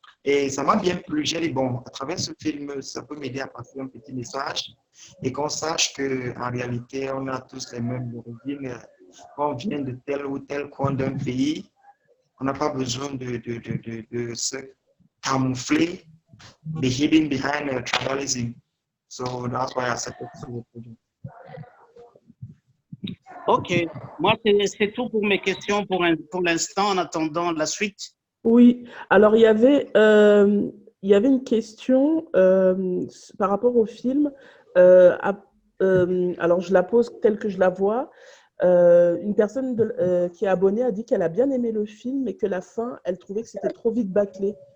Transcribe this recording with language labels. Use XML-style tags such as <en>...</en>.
<fr>Et ça m'a bien plu. J'ai dit, bon, à travers ce film, ça peut m'aider à passer un petit message et qu'on sache qu'en réalité, on a tous les mêmes origines. Quand on vient de tel ou tel coin d'un pays, on n'a pas besoin de se camoufler,</fr> <en>be hidden behind tribalism. So that's why I accepted to produce.</en> <fr>Ok. Moi, c'est tout pour mes questions pour l'instant, en attendant la suite. Oui, alors il y avait une question par rapport au film. Alors je la pose telle que je la vois. Une personne qui est abonnée a dit qu'elle a bien aimé le film, mais que la fin, elle trouvait que c'était trop vite bâclé.</fr>